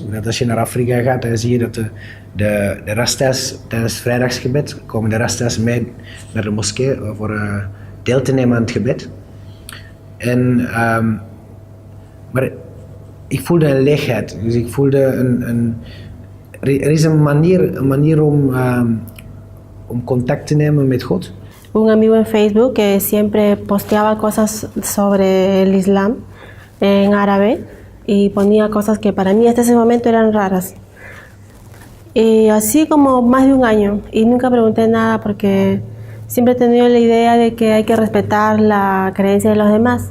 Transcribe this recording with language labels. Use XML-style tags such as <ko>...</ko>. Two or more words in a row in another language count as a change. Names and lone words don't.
<nl>Als je naar Afrika gaat, dan zie je dat de Rastas tijdens het vrijdagsgebed komen de Rastas mee naar de moskee voor deel te nemen aan het gebed. Maar ik voelde een leegheid. Dus ik voelde er is een manier om contact te nemen met God.</nl> <es>Un amigo en Facebook que siempre posteaba cosas sobre el Islam en árabe y ponía cosas que para mí hasta ese momento eran raras. Y así como más de un año, y nunca pregunté nada porque siempre he tenido la idea de que hay que respetar la creencia de los demás.</es>